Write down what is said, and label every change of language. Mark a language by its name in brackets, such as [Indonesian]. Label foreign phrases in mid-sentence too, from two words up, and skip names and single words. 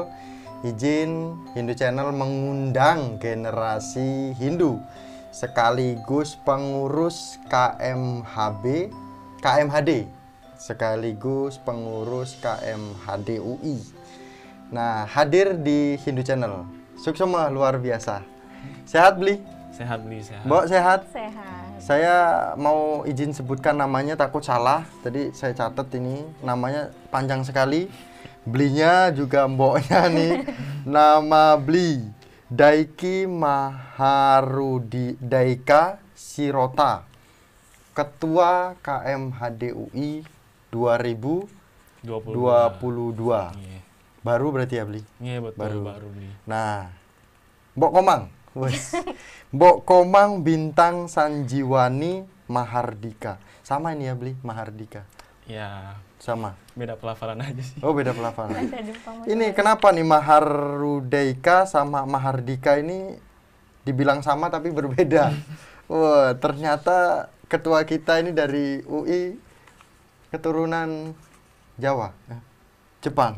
[Indonesian] Izin Hindu Channel mengundang generasi Hindu sekaligus pengurus KMHD sekaligus pengurus KMHD UI. Nah, hadir di Hindu Channel. Suksema luar biasa. Sehat, Bli? Sehat, Bli, sehat. Mbok sehat? Sehat. Saya mau izin sebutkan namanya, takut salah. Tadi saya catat ini namanya panjang sekali. Blinya juga mboknya nih. Nama Bli Daiki Maharudi Daika Sirota, Ketua KMHD UI 2022. Iya. Baru berarti ya, Bli? Iya, betul, baru Bli. Nah, Mbok Komang. Wes. Mbok Komang Bintang Sanjiwani Mahardika. Sama ini ya, Bli, Mahardika. Ya, Sama. beda pelafalan aja sih. Oh, beda pelafalan. Bahasa Jepang. Ini kenapa nih Maharudeika sama Mahardika ini dibilang sama tapi berbeda? Wah, ternyata ketua kita ini dari UI keturunan Jawa, Jepang.